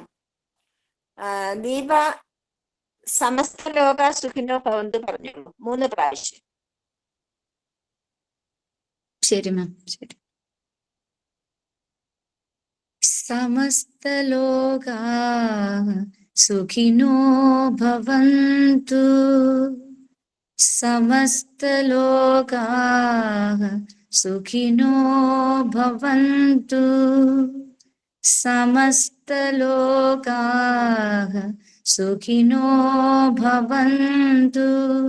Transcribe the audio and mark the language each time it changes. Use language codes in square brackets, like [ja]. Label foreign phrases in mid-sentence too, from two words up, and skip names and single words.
[sa] ദീപ സമസ്ത ലോക സുഖിനോ ഭവന്തു [ml] പറഞ്ഞോളൂ 3 പ്രാവശ്യം. ശരി മാം. ശരി. [sa] സമസ്ത ലോക സുഖിനോ ഭവന്തു സമസ്ത ലോക സുഖിനോ ഭവന്തു സമസ്ത ലോക സുഖിനോ ഭവന്തു.